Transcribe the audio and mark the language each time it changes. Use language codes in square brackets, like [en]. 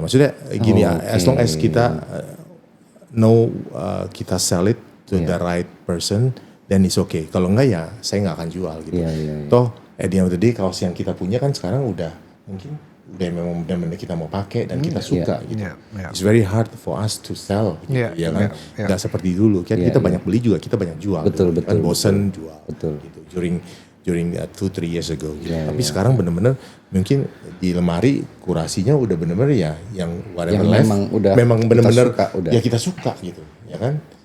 [id] Maksudnya gini ya, [en] as long as kita know kita sell it to the right person, then it's okay. [id] Kalau enggak ya saya nggak akan jual gitu. Toh [en] at the end of the day [id] kaos yang kita punya kan sekarang udah mungkin udah memang benar-benar kita mau pakai dan kita suka gitu. [en] It's very hard for us to sell gitu, ya kan. [id] Nggak seperti dulu kan kita banyak beli juga, kita banyak jual. Betul. Kan bosen jual. Betul. [en] Gitu. During 2-3 years ago gitu. [id] Tapi sekarang benar-benar mungkin di lemari kurasinya udah benar-benar ya yang whatever left memang benar-benar ya kita suka gitu, ya kan.